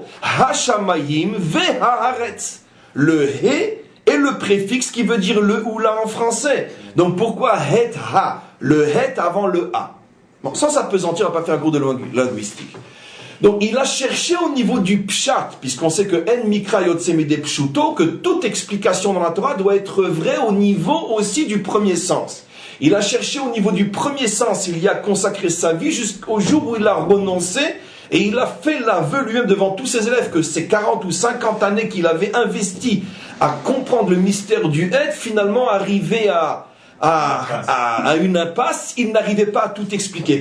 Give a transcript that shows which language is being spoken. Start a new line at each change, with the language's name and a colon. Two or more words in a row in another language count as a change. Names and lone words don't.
Hebrew: השמים והארץ.
French: Le he est le préfixe qui veut dire le ou la en français. Donc pourquoi het ha? Le het avant le a. Bon, sans s'apesantir, on va pas faire un cours de linguistique. Donc il a cherché au niveau du pshat, puisqu'on sait que
Hebrew: אין מקרא יוצא מידי פשוטו,
French: que toute explication dans la Torah doit être vraie au niveau aussi du premier sens. Il a cherché au niveau du premier sens, il y a consacré sa vie jusqu'au jour où il a renoncé, et il a fait l'aveu lui-même devant tous ses élèves que ces 40 ou 50 années qu'il avait investi à comprendre le mystère du et, finalement arrivé à une impasse, il n'arrivait pas à tout expliquer.